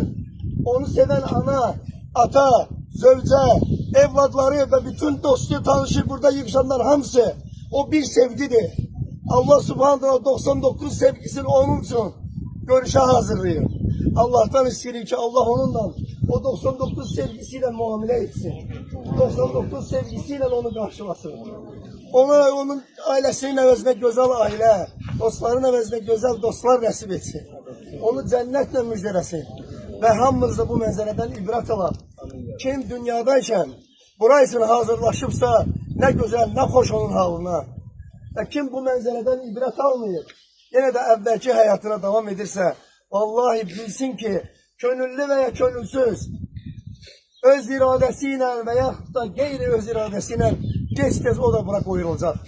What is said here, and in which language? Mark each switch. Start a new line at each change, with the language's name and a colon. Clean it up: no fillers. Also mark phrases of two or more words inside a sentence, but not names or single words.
Turkish: Onu seven ana, ata, zövce, evladları ve bütün dostu, tanışı burada
Azerbaijani: yığışanlar hamısı
Turkish: o bir sevgidir. Allah
Arabic: سبحانه وتعالى
Turkish: 99 sevgisini onun için görüşe hazırlıyor. Allah'tan istiyor ki Allah onunla o 99 sevgisiyle muamele etsin. 99 sevgisiyle onu karşılasın.
Azerbaijani: Ona, onun ailesinin əvəzinə gözəl ailə, dostların əvəzinə gözəl dostlar nəsib etsin. Onu cənnətlə müjdələsin. Və hamımız da bu mənzərədən ibrət alaq. Kim dünyadayken bura için hazırlaşıbsa
Turkish: ne güzel, ne hoş
Azerbaijani: onun halına. Və kim bu mənzərədən ibrət almayıb, yenə də əvvəlki həyatına davam edirsə, vallahi bilsin ki, könüllü veya könülsüz, öz iradəsiyle veya da qeyri öz iradəsiyle gec-tez o da bura qoyulacaq.